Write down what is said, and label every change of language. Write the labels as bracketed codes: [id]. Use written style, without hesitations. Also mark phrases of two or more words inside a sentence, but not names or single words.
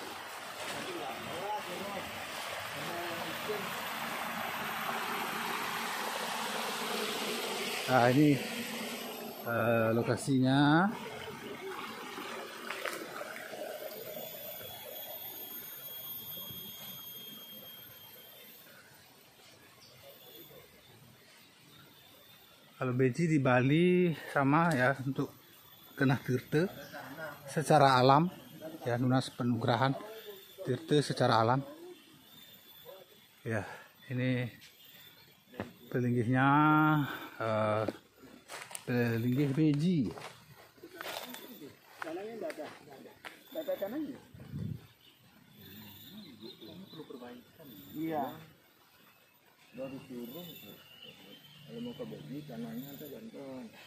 [id] Nah, ini lokasinya. Kalau Beji di Bali sama ya, untuk Genah Tirte secara alam ya, lunas penugrahan Tirte secara alam ya. Ini pelinggihnya, pelinggih Beji. Iya. Dari turun. Kalau mau ke Beji, kanannya ada bantuan.